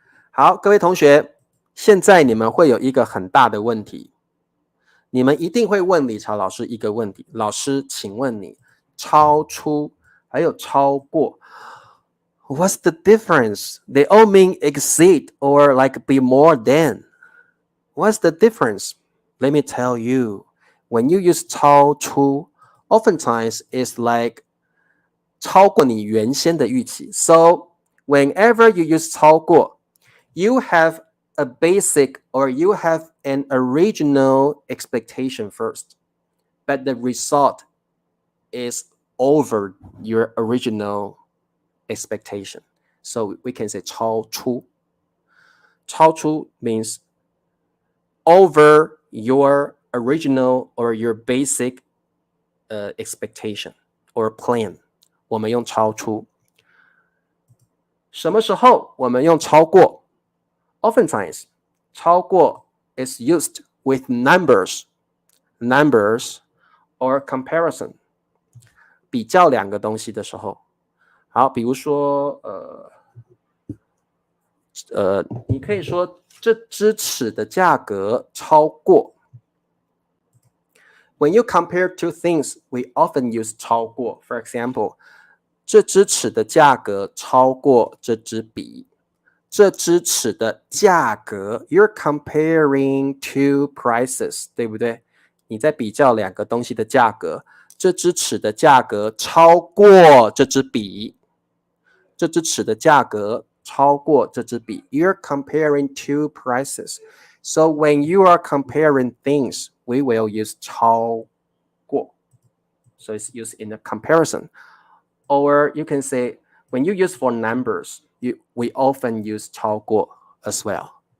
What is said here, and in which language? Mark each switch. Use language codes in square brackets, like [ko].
[zh] 好，各位同学，现在你们会有一个很大的问题，你们一定会问理查老师一个问题，老师，请问你超出还有超过 ， [en] What's the difference? They all mean exceed or like be more than. What's the difference? Let me tell you. When you use 超出 oftentimes it's like [zh] 超过你原先的预期。 [en] So whenever you use 超过 you have a basic or you have an original expectation first, but the result is over your original expectation. So we can say 超出。超出 means over your original or your basic expectation or plan. [zh] 我们用超出。什么时候我们用超过？ [en] Oftentimes, 超过 is used with numbers or comparison. [zh] 比较两个东西的时候。好，比如说你可以说这支尺的价格超过。 [en] When you compare two things, we often use 超过。 For example, [zh] 这支尺的价格超过这支笔。这支尺的价格 ， [en] you're comparing two prices， [zh] 对不对？你在比较两个东西的价格。这支尺的价格超过这支笔。这支尺的价格超过这支笔。 [en] You're comparing two prices. So when you are comparing things, we will use 超过。 So it's used in a comparison. Or you can say, when you use for numbers, we often use 超过 as well.